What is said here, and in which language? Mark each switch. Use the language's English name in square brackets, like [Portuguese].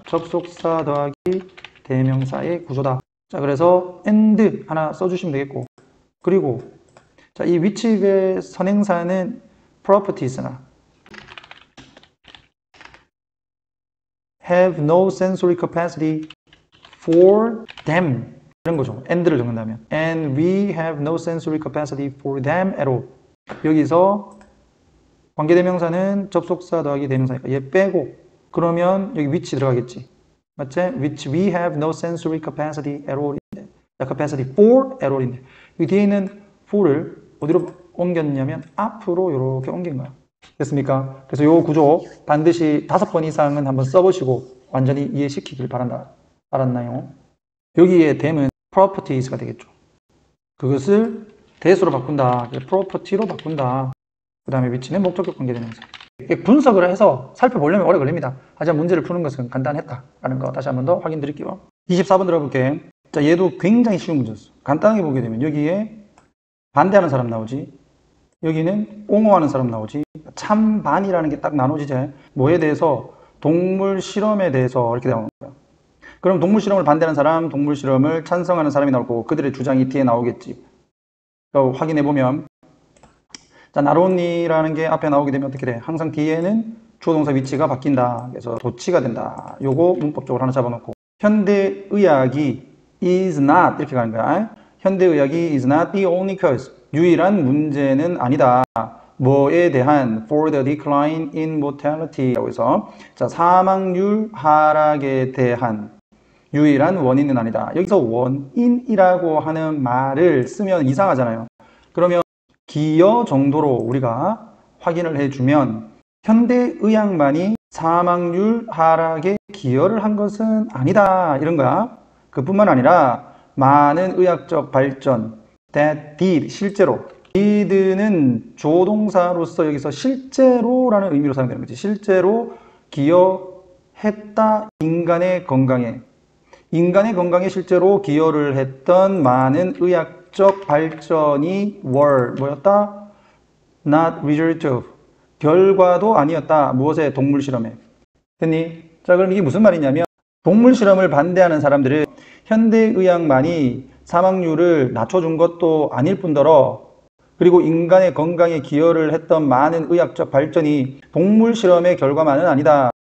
[Korean] 접속사 더하기 대명사의 구조다. 자, 그래서 and 하나 써주시면 되겠고, 그리고 자, 이 which의 선행사는 properties나 [English] have no sensory capacity for them [Korean] 이런 거죠. [English] and를 [Korean] 적는다면 [English] and we have no sensory capacity for them at all. [Korean] 여기서 관계대명사는 접속사 더하기 대명사니까 얘 빼고 그러면 여기 which 들어가겠지. 맞지? [English] which we have no sensory capacity at all [Korean] 인데 [English] capacity for at all [Korean] 인데 이 뒤에 있는 for를 어디로 옮겼냐면 앞으로 이렇게 옮긴 거야. 됐습니까? 그래서 이 구조 반드시 5번 이상은 한번 써보시고 완전히 이해시키길 바란다. 알았나요? 여기에 them은 properties가 되겠죠. 그것을 that으로 바꾼다. property로 바꾼다. 그 다음에 which는 목적격 관계대명사. 분석을 해서 살펴보려면 오래 걸립니다. 하지만 문제를 푸는 것은 간단했다라는 거 다시 한번 더 확인 드릴게요. 24번 들어볼게. 자, 얘도 굉장히 쉬운 문제였어. 간단하게 보게 되면 여기에 반대하는 사람 나오지, 여기는 옹호하는 사람 나오지, 찬반이라는 게 딱 나눠지지. 뭐에 대해서? 동물 실험에 대해서 이렇게 나오는 거야. 그럼 동물 실험을 반대하는 사람, 동물 실험을 찬성하는 사람이 나올 거고 그들의 주장이 뒤에 나오겠지. 확인해 보면 자, 나론이라는 게 앞에 나오게 되면 어떻게 돼? 항상 뒤에는 주어 동사 위치가 바뀐다. 그래서 도치가 된다. 요거 문법적으로 하나 잡아놓고 현대의학이 [English] is not [Korean] 이렇게 가는 거야. 현대의학이 [English] is not the only cause. [Korean] 유일한 문제는 아니다. 뭐에 대한 [English] for the decline in mortality [Korean] 라고 해서 자, 사망률 하락에 대한 유일한 원인은 아니다. 여기서 원인이라고 하는 말을 쓰면 이상하잖아요. 그러면 기여 정도로 우리가 확인을 해주면 현대의학만이 사망률 하락에 기여를 한 것은 아니다 이런 거야. 그뿐만 아니라 많은 의학적 발전 [English] that did [Korean] 실제로 did는 조동사로서 여기서 실제로라는 의미로 사용되는 거지. 실제로 기여했다. 인간의 건강에 실제로 기여를 했던 많은 의학적 발전이 were 뭐였다? [English] not result of [Korean] 결과도 아니었다. 무엇에? 동물 실험에. 됐니? 자, 그럼 이게 무슨 말이냐면 동물 실험을 반대하는 사람들은 현대의학만이 사망률을 낮춰준 것도 아닐 뿐더러 그리고 인간의 건강에 기여를 했던 많은 의학적 발전이 동물 실험의 결과만은 아니다.